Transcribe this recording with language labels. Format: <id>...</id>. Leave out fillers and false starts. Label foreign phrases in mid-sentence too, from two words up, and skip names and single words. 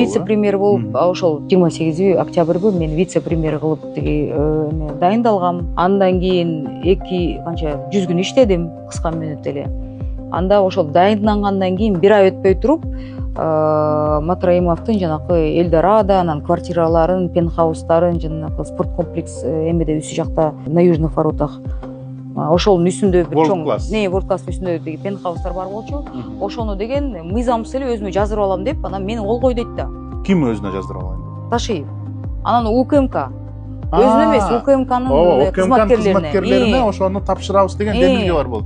<ky>Вице-премьер болуп, ошол 28 октябрбы мен вице-премьер кылып дайындалгам. Андан кийин 100 күн иштедим, кыска мүнөт эле. Анда ошол дайындангандан кийин бир ай өтпөй туруп, Матраимовдун жанакы Эльдорадо, анан квартираларын, пентхаустарын, жанакы спорт комплекс эмеде үсү жакта</ky> <ru>на южных воротах.</ru> <ky>Ошонун үстүндө бир чоң World Class үстүндө деги пентхаустар бар болчу. Ошону деген мыйзамсыз эле өзүмө жаздырып алам деп, анан мени кол кой дейт да. Ким өзүнө жаздырып алайын деп? Ташиев. Анан УКМК. Өзүнө эмес, УКМКнын кызматкерлерине ошону тапшырабыз деген демилге бар болчу.</ky>